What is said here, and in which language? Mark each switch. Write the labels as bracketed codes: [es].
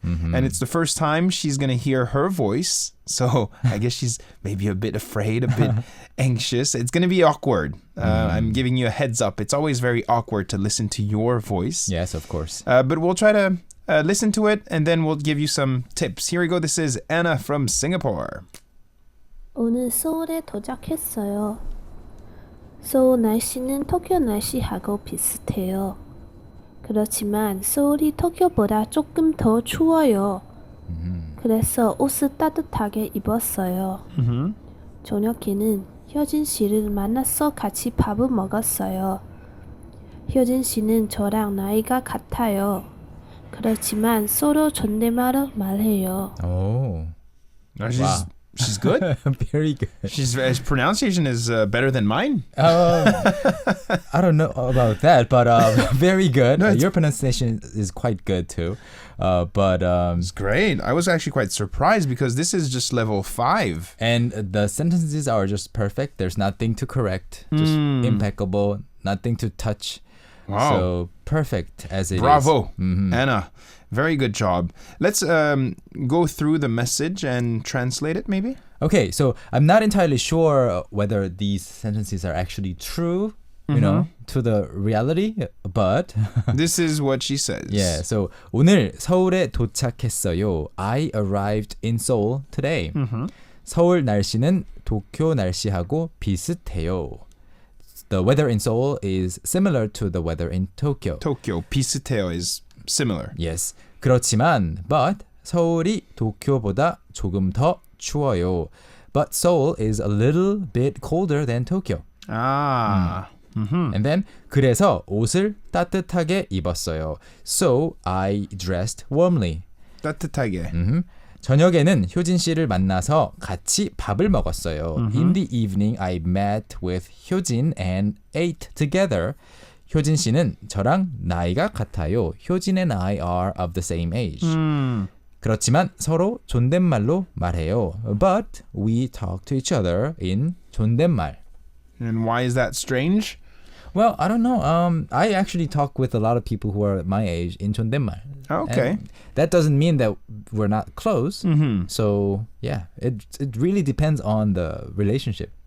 [en] And it's the first time she's going to hear her voice. So I guess she's maybe a bit afraid, a bit anxious. It's going to be awkward. I'm giving you a heads up. It's always very awkward to listen to your voice. Yes, of course. But we'll try to listen to it, and then we'll give you some tips. Here we go. This is Anna from Singapore. [ko] 오늘 서울에 도착했어요. 서울 날씨는 터키 날씨하고 비슷해요. 그렇지만 서울이 터키보다 조금 더 추워요. 그래서 옷을 따뜻하게 입었어요. 저녁에는 효진 씨를 만나서 같이 밥을 먹었어요. 효진 씨는 저랑 나이가 같아요. 그렇지만 서로 존댓말을 말해요. [en] Oh. Wow. She's good. Very good. His pronunciation is better than mine. I don't know about that, but very good. No, your pronunciation is quite good too. But it's great. I was actually quite surprised because this is just level 5. And the sentences are just perfect. There's nothing to correct. Just impeccable. Nothing to touch. Wow. So perfect as it is. Bravo, Anna. Very good job. Let's go through the message and translate it, maybe? Okay, so I'm not entirely sure whether these sentences are actually true, you know, to the reality, but this is what she says. [ko] Yeah, so 오늘 서울에 도착했어요. [en] I arrived in Seoul today. [ko] 서울 날씨는 도쿄 날씨하고 비슷해요. [en] The weather in Seoul is similar to the weather in Tokyo. Tokyo, 비슷해요 is similar. Yes. [ko] 그렇지만 but 서울이 도쿄보다 조금 더 추워요. [en] But Seoul is a little bit colder than Tokyo. [ko] And then 그래서 옷을 따뜻하게 입었어요. [en] So I dressed warmly. [ko] 따뜻하게. 저녁에는 효진 씨를 만나서 같이 밥을 먹었어요. [en] In the evening, I met with 효진 and ate together. [ko] 효진 씨는 저랑 나이가 같아요. [en] 효진 and I are of the same age. [ko] 그렇지만 서로 존댓말로 말해요. [en] But we talk to each other in 존댓말. And why is that strange? Well, I don't know. I actually talk with a lot of people who are my age in 존댓말. Okay. And that doesn't mean that we're not close. So, yeah, it really depends on the relationship.